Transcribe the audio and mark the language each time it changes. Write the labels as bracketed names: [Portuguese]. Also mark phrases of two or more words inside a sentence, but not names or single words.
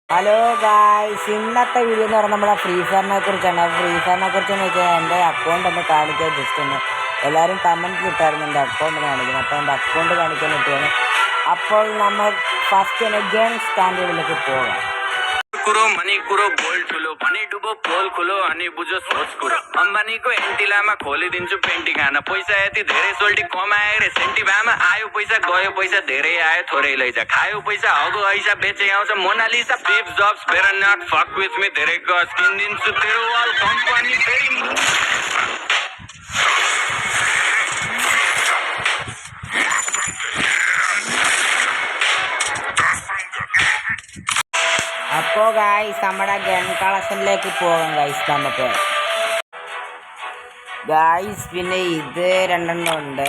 [English] Hello guys, [Malayalam] ഇന്നത്തെ വീഡിയോ എന്ന് പറഞ്ഞാൽ നമ്മുടെ ഫ്രീ ഫയറിനെ കുറിച്ചാണ്. ഫ്രീ ഫയറിനെ കുറിച്ചെന്ന് വെച്ചാൽ എൻ്റെ അക്കൗണ്ട് ഒന്ന് കാണിക്കാൻ ജസ്റ്റ് ഒന്ന് എല്ലാവരും കമൻറ്റ് ഇട്ടായിരുന്നു എൻ്റെ അക്കൗണ്ട് കാണിക്കുന്നത്. അപ്പോൾ എൻ്റെ അക്കൗണ്ട് കാണിക്കാൻ പറ്റുകയാണ്. അപ്പോൾ നമ്മൾ ഫസ്റ്റ് തന്നെ ഗെയിം സ്റ്റാൻഡേർഡിലേക്ക് പോകാം. [Nepali] करो मनी करो बोल्ड ठुलो भनी डुबो पोल खोलो अनि बुझो सोच कुरो अम्बानीको एन्टिलामा खोलिदिन्छु पेन्टी खाना पैसा यति धेरै सोल्टी कमाए रे सेन्टी भामा आयो पैसा गयो पैसा धेरै आयो थोरै लैजा खायो पैसा हगो ऐसा बेचे आउँछ मोनालिसा स्टिभ जब्स [English] better not fuck with me [Nepali] धेरै गज किनिदिन्छु तेरो वाल कम्पनी फेरि [Malayalam] അപ്പോൾ ഗായ്സ് നമ്മുടെ ഗൺ കളക്ഷനിലേക്ക് പോകാം ഗായ്സ്. നമുക്ക് ഗായ്സ് പിന്നെ ഇത് രണ്ടെണ്ണം ഉണ്ട്.